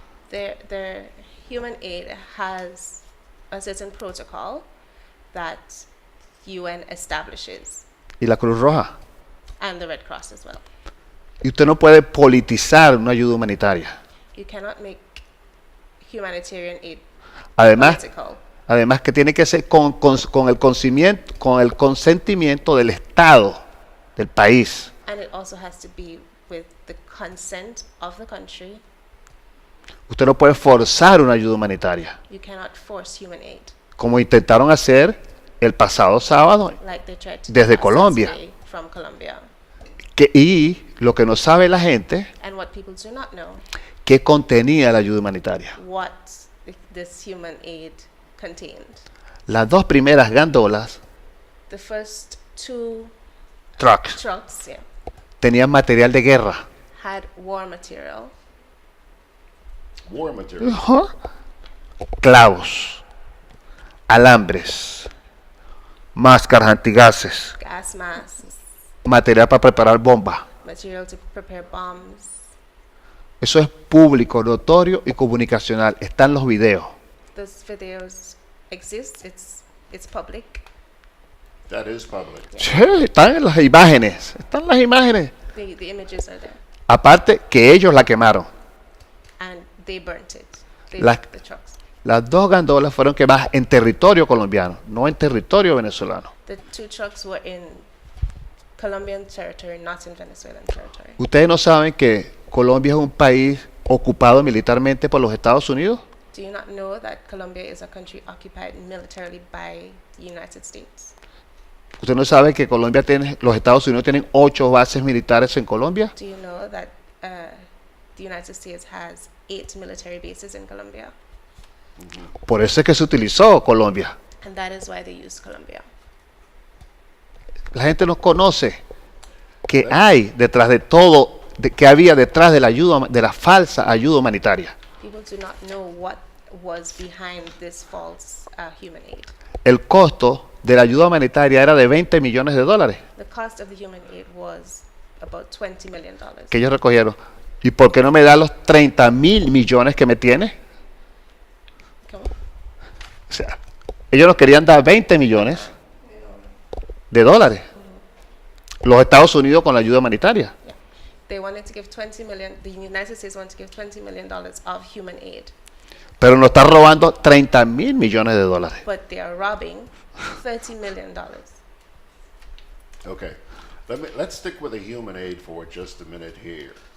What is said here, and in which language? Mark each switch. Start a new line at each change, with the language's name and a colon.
English: Their human aid has a certain protocol that UN establishes.
Spanish: Y la Cruz Roja.
English: And the Red Cross as well.
Spanish: Y usted no puede politizar una ayuda humanitaria.
English: You cannot make humanitarian aid political.
Spanish: Además que tiene que ser con el consentimiento del Estado, del país.
English: And it also has to be with the consent of the country.
Spanish: Usted no puede forzar una ayuda humanitaria,
English: You cannot force human aid.
Spanish: como intentaron hacer el pasado sábado
English: Like they tried to
Spanish: desde
English: do
Spanish: Colombia.
English: today from Colombia.
Spanish: Y lo que no sabe la gente,
English: And what people do not know,
Spanish: ¿qué contenía la ayuda humanitaria?
English: what this human aid contained.
Spanish: Las dos primeras gandolas
English: The first two trucks yeah,
Spanish: tenían material de guerra.
English: had war material. War material.
Spanish: Clavos, alambres, máscaras antigases,
English: Gas masks,
Spanish: material para preparar bombas.
English: material to prepare bombs.
Spanish: Eso es público, notorio y comunicacional. Están los videos.
English: Those videos exist. It's public. That is public.
Spanish: Sí, están en las imágenes. Están las imágenes.
English: The images are there.
Spanish: Aparte que ellos la quemaron.
English: And they burnt it.
Spanish: Las,
English: the trucks.
Spanish: las dos gandolas fueron quemadas en territorio colombiano, no en territorio venezolano.
English: The 2 trucks were in Colombian territory, not in Venezuelan territory.
Spanish: ¿Ustedes no saben que Colombia es un país ocupado militarmente por los Estados Unidos?
English: Do you not know that Colombia is a country occupied militarily by the United States?
Spanish: ¿Usted no sabe que Colombia los Estados Unidos tienen 8 bases militares en Colombia?
English: Do you know that the United States has 8 military bases in Colombia?
Spanish: Por eso es que se utilizó Colombia.
English: And that is why they used Colombia.
Spanish: La gente no conoce que hay detrás de todo, que había detrás de la ayuda, de la falsa ayuda humanitaria.
English: People do not know what was behind this false human aid.
Spanish: El costo de la ayuda humanitaria era de $20 millones.
English: The cost of the human aid was about $20 million.
Spanish: Que ellos recogieron. ¿Y por qué no me da los 30.000 millones que me tiene? ¿Cómo? O sea, ellos nos querían dar $20 millones. Los Estados Unidos con la ayuda humanitaria.
English: Yeah. They wanted to give 20 million. The United States wanted to give $20 million of human aid.
Spanish: Pero nos está robando $30.000 millones.
English: But they are robbing $30 million. Okay, let's stick with the human aid for just a minute here.